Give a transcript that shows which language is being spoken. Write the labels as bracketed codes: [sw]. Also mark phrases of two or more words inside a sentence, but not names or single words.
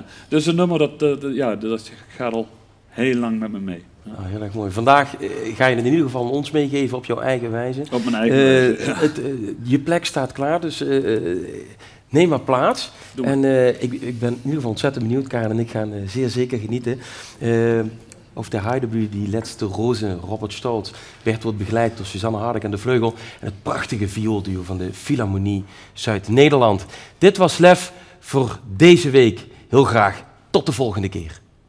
[nl] Dus een nummer dat gaat al heel lang met me mee. Ja. Oh, heel erg mooi. Vandaag ga je het in ieder geval ons meegeven op jouw eigen wijze. Op mijn eigen wijze. Ja. Je plek staat klaar, dus neem maar plaats. En ik ben in ieder geval ontzettend benieuwd. Karen en ik gaan zeer zeker genieten. [de] Auf der Heide blühen die letzte Rosen, Robert Stolz. [nl] Wordt begeleid door Suzanne Hardegg en de vleugel. En het prachtige vioolduo van de Philharmonie Zuid-Nederland. Dit was Lef voor deze week. Heel graag tot de volgende keer.